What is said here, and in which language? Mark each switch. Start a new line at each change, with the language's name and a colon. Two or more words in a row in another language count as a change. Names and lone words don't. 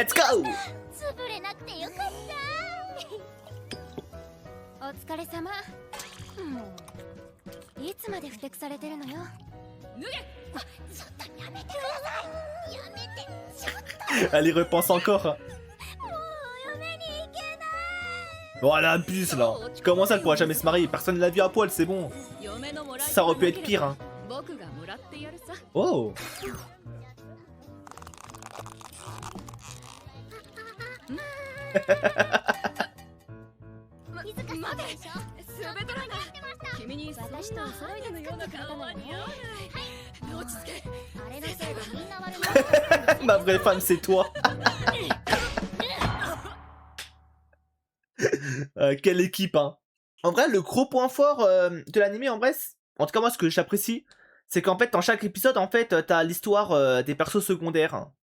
English: Let's go!
Japanese: 潰れなくてよかった。お疲れ様。いつまでふてくされてるのよ。脱げ。ちょっとやめてください。やめて。ちょっと
French: Elle y repense encore.
Japanese: もうお嫁に行けない。
French: Oh la abuse là. Comment ça elle pourra jamais se marier? Personne ne l'a vu à poil, c'est bon.
Japanese: 嫁のもらい
French: Ça aurait pu être pire hein.
Japanese: 僕がもらってやるさ。 Oh. 気づかせないでしょ。スベトラが君にそんな私とハイドのような顔は似合わない。落ち着け。あれのせいでみんな悪者。
French: Ma vraie femme c'est toi. Quelle équipe hein. En vrai le gros point fort de l'anime en vrai, en tout cas moi ce que j'apprécie, c'est qu'en fait dans chaque épisode en fait t'as l'histoire des persos secondaires.